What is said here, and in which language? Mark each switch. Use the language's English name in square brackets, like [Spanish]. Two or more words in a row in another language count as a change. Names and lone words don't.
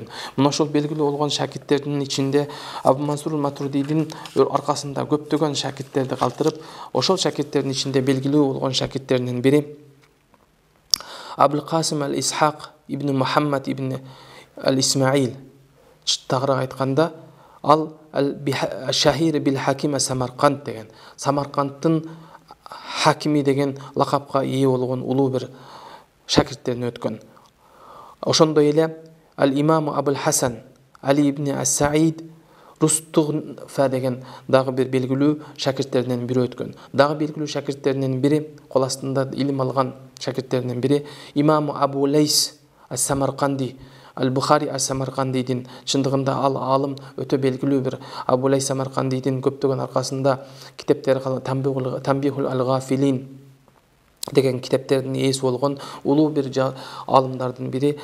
[Kyrgyz] Мына ошол белгилүү болгон шакирттердин ичинде Абу Мансур Матуридин аркасында көптөгөн шакирттерди калтырып, ошол шакирттердин ичинде белгилүү болгон шакирттеринин бири Абул Касим ал-Исхак ибн Мухаммад ибн ал-Исмаил. Тагыраак айтканда, ал Шахир бил Хаким Самарканд деген, Самаркандтын хакими деген лакапка ээ болгон улуу бир шакирттерин өткөн. Ошондой эле ал-Имам Абул Хасан Али ибн ас-Саид Рустугфа деген дагы бир белгилүү шакирттеринен бири өткөн. Дагы белгилүү шакирттеринен бири, кол астында илим алган шакирттеринен бири Имам Абу Лейс ас-Самарканди, Ал-Бухари ас-Самаркандидин. Чындыгында ал аалым өтө белгилүү бир Абу Лейс Самаркандидин көптөгөн аркасында китептери Тамбихул ал-Гафилин деген китептердин ээси болгон улуу бир аалымдардын бири.